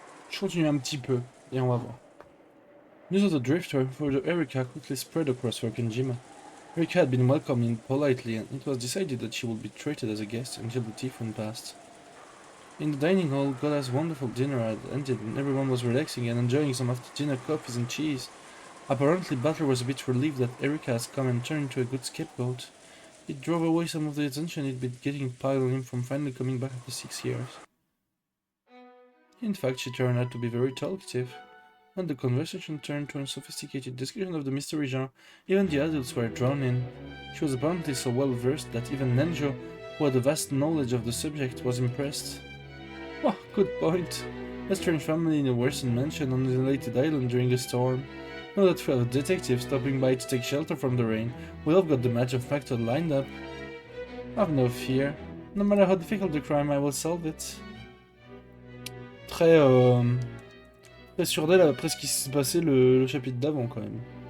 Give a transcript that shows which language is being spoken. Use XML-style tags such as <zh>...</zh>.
<fr>Je continue un petit peu, et on va voir.</fr> <en>News of the drifter for the Erika quickly spread across Rokenjima. Erika had been welcomed in politely, and it was decided that she would be treated as a guest until the typhoon passed. In the dining hall, Goda's wonderful dinner had ended, and everyone was relaxing and enjoying some after-dinner coffees and cheese. Apparently, Butler was a bit relieved that Erika had come and turned into a good scapegoat. It drove away some of the attention he'd been getting piled on him from finally coming back after 6 years. In fact, she turned out to be very talkative. When the conversation turned to a sophisticated discussion of the mystery genre, even the adults were drawn in. She was apparently so well versed that even Nenjo, who had a vast knowledge of the subject, was impressed. Oh, good point. A strange family in a Western mansion on an isolated island during a storm. Now that we have a detective stopping by to take shelter from the rain, we'll have got the match of factor lined up. Have no fear. No matter how difficult the crime, I will solve it.</en> <fr>Très sûr d'elle après ce qui s'est passé le chapitre d'avant quand même.</fr>